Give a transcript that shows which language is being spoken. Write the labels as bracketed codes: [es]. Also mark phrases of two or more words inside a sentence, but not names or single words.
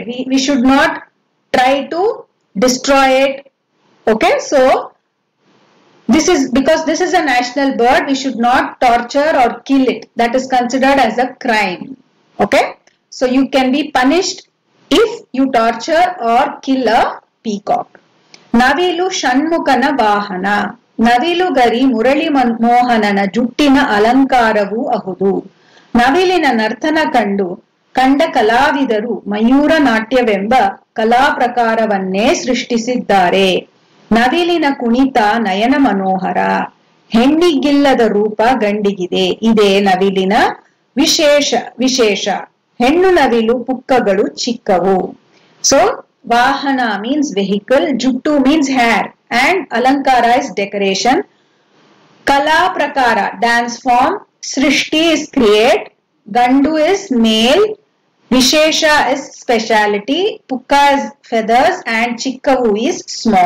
[en] We should not try to destroy it. Okay, so this is because this is a national bird, we should not torture or kill it. That is considered as a crime. Okay, so you can be punished if you torture or kill a peacock. [kn] ನವಿಲು ಷಣ್ಮುಖನ ವಾಹನ. ನವಿಲು ಗರಿ ಮುರಳಿ ಮೋಹನನ ಜುಟ್ಟಿನ ಅಲಂಕಾರವು ಆಹುದು. ನವಿಲಿನ ನರ್ತನ ಕಂಡ ಕಲಾವಿದರು ಮಯೂರ ನಾಟ್ಯವೆಂಬ ಕಲಾ ಪ್ರಕಾರವನ್ನೇ ಸೃಷ್ಟಿಸಿದ್ದಾರೆ. ನವಿಲಿನ ಕುಣಿತ ನಯನ ಮನೋಹರ. ಹೆಣ್ಣಿಗಿಲ್ಲದ ರೂಪ ಗಂಡಿಗಿದೆ. ಇದೇ ನವಿಲಿನ ವಿಶೇಷ. ಹೆಣ್ಣು ನವಿಲು ಪುಕ್ಕಗಳು ಚಿಕ್ಕವು. [en] So Vahana means vehicle, Juttu means hair, and Alankara is decoration. [kn] ಕಲಾ ಪ್ರಕಾರ, [en] dance form. Srishti is create. Gandu is male. Vishesha is speciality. Pukka is feathers, and Chikkavu is small.